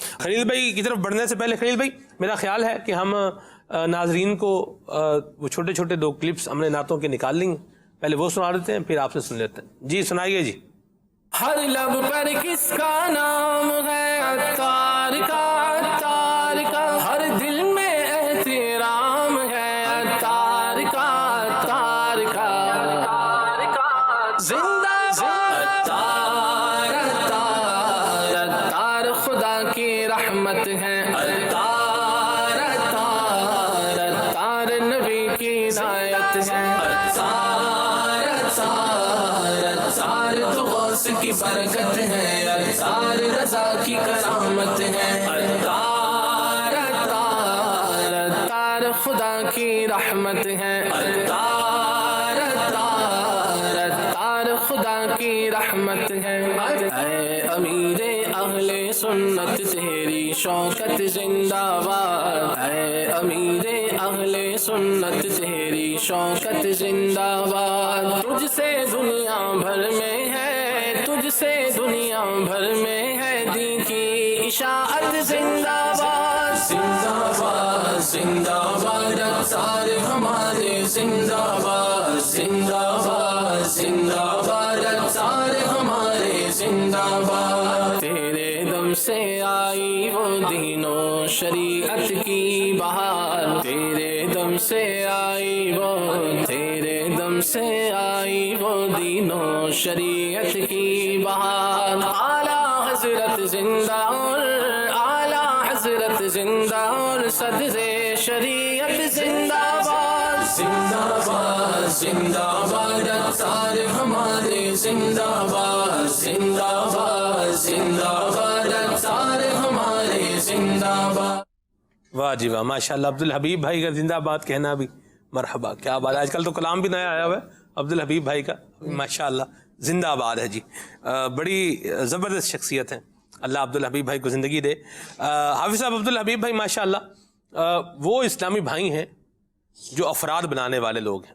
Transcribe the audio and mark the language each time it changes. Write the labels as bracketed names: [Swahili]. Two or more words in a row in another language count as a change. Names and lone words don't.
[Urdu] خلیل بھائی کی طرف بڑھنے سے پہلے خلیل بھائی میرا خیال ہے کہ ہم ناظرین کو وہ چھوٹے چھوٹے 2 کلپس ہم نے نعتوں کے نکال لیں گے. پہلے وہ سنا دیتے ہیں پھر آپ سے سن لیتے ہیں. جی سنائیے. جی ہر لب پر کس کا نام ہے عطار کا, عطار کا. ہر دل میں احترام ہے عطار کا, عطار کا. زندہ عطار, عطار, عطار خدا کی رحمت ہے. عطار, عطار, عطار نبی کی عنایت ہے. عطار, عطار, عطار تو غوث کی برکت ہے. عطار رضا کی کرامت ہے. عطار, عطار, عطار خدا کی رحمت ہے. عطار, عطار, عطار خدا کی رحمت ہے. اے امیر اہل سنت تیری شوکت زندہ باد. اے امیر اہل سنت تیری شوکت زندہ باد. تجھ سے دنیا بھر میں ہے, تجھ سے دنیا بھر میں ہے دین کی اشاعت. زندہ باد, زندہ باد, زندہ باد. عطار ہمارے زندہ باد, زندہ باد, زندہ باد. عطار ہمارے زندہ باد. تیرے دم سے آئی وہ دین و شریعت کی بہار. تیرے دم سے آئی وہ, تیرے دم سے آئی وہ دین و شریعت کی بہار. اعلیٰ حضرت زندہ اور اعلیٰ حضرت زندہ اور صدر شریعت زندہ باد. زندہ باد, زندہ باد. عطار ہمارے زندہ باد, زندہ باد, زندہ باد. عطار ہمارے زندہ باد. واہ جی واہ, [Arabic] ماشاء اللہ. [Urdu] عبدالحبیب بھائی کا زندہ باد کہنا بھی مرحبا. کیا بات ہے, آج کل تو کلام بھی نیا آیا ہوا ہے عبدالحبیب بھائی کا. [Arabic] ماشاء اللہ [Urdu] زندہ باد ہے جی. بڑی زبردست شخصیت ہے. اللہ عبدالحبیب بھائی کو زندگی دے. حافظ صاحب عبدالحبیب بھائی [Arabic] ماشاء اللہ [Urdu] وہ اسلامی بھائی ہیں جو افراد بنانے والے لوگ ہیں.